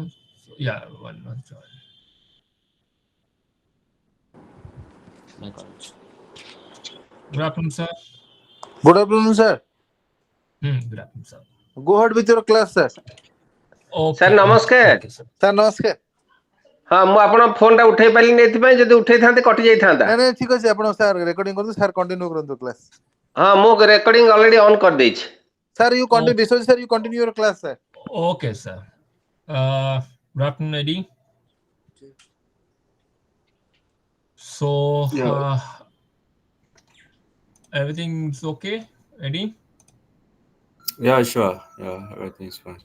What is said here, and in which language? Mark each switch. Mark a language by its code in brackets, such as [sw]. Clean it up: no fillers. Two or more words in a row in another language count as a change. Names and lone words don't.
[en] So, yeah, one has joined. My college. Good afternoon, sir. Good afternoon, sir. Good afternoon, sir. Go ahead with your class, sir. Okay, ସାର୍ okay, [or] ନମସ୍କାର। [en] okay, sir. Sir, [or] ନମସ୍କାର। ହଁ ମୁଁ ଆପଣଙ୍କ ଫୋନ୍ଟା ଉଠେଇ ପାରିଲିନି ଏଥିପାଇଁ, ଯଦି ଉଠେଇଥାନ୍ତି କଟି ଯାଇଥାନ୍ତା। ନାଇଁ ନାଇଁ ଠିକ ଅଛି ଆପଣ ସାର୍ ରେକର୍ଡିଂ କରନ୍ତୁ ସାର୍ କଣ୍ଟିନ୍ୟୁ କରନ୍ତୁ କ୍ଲାସ୍। ହଁ ମୁଁ [en] recording already on [or] କରିଦେଇଛି। [en] sir you continue Okay, ବିଶ୍ୱଜିତ sir you continue your class sir. okay, sir. Good afternoon, Eddie. So, Yeah, everything's okay, Eddie? yeah, sure. Yeah, everything's fine.